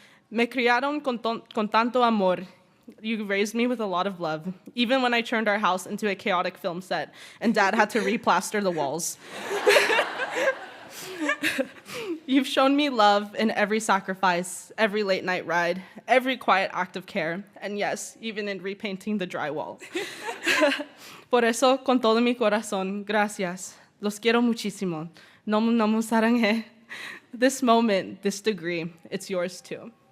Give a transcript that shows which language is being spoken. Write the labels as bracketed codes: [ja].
[es] Me criaron con tanto amor. [en] You raised me with a lot of love, even when I turned our house into a chaotic film set and Dad had to replaster the walls. You've shown me love in every sacrifice, every late night ride, every quiet act of care, and yes, even in repainting the drywall. [es] Por eso, con todo mi corazón, gracias. Los quiero muchísimo. [ko] Nomu nomu 사랑해. [en] This moment, this degree, it's yours too.